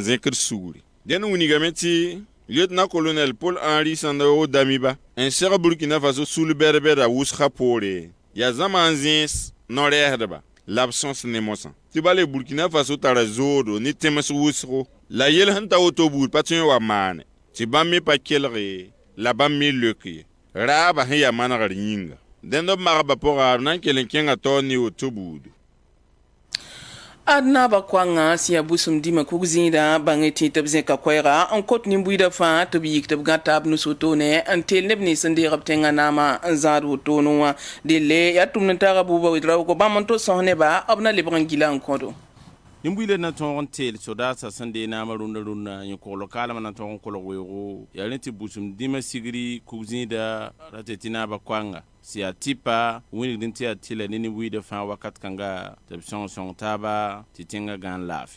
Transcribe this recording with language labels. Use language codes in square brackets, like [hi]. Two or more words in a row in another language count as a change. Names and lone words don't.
[mos] zẽkd sugri dẽn wingame tɩ lieutenant colonel Paul Henri Sandaogo Damiba n seg Burkina Faso sul bɛd-bɛda wʋsga poore yaa zãma n zẽes no-rɛɛsdba la b sõs ne mosã tɩ bale Burkina Faso tara zoodo ne tẽms wʋsgo la yel sẽn ta woto buud pa tõe wa maane tɩ bãmb me pa kelge la bãmb me leok ye raaba sẽn yaa manegr yĩnga dẽnd b magba pʋga b na n kell n kẽngã taoor ne woto buudu adna ba kwanga siya busum dima kug zĩida bãngẽ tɩ tɩ b zẽka koɛɛga n kot nin-buiidã fãa tɩ b yik tɩ b gã taab nus-wotone n teel neb nins n deeg b tẽngã naamã n zãad wotone wã delle yaa tʋmd n taaga buuba wedraoogo bãmb n to sõs nebã b na lebg n gila n kõdo nin-buiidã na tõog n teel sodaasã sẽn dee naamã rũndã yẽ-koglo kaalmã na tõog n kolg weoogo yaa rẽ tɩ busum dĩmã sigri kug zĩida ra tɩ tɩ naaba koanga sɩ yaa tɩpa wingd n tɩ yaa tɩla ne nin-buiidã fãa wakat kãnga tɩ b sõng-sõng taaba tɩ tẽngã gãan laafɩ